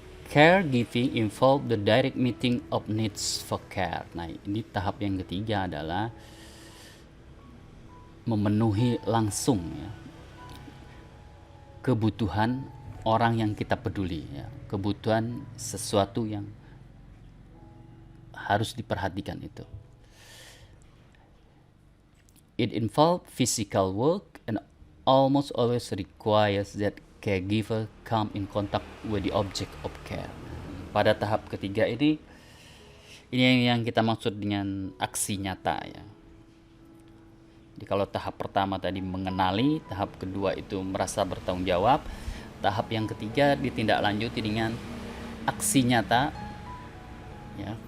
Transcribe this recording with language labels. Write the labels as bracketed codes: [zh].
[en] Caregiving involve the direct meeting of needs for care. [id] Nah, ini tahap yang ketiga adalah memenuhi langsung, ya, kebutuhan orang yang kita peduli, ya, kebutuhan sesuatu yang harus diperhatikan itu. [en] It involves physical work and almost always requires that caregiver come in contact with the object of care. [id] Pada tahap ketiga ini yang kita maksud dengan aksi nyata, ya. Jadi kalau tahap pertama tadi mengenali, tahap kedua itu merasa bertanggung jawab, tahap yang ketiga ditindaklanjuti dengan aksi nyata, ya.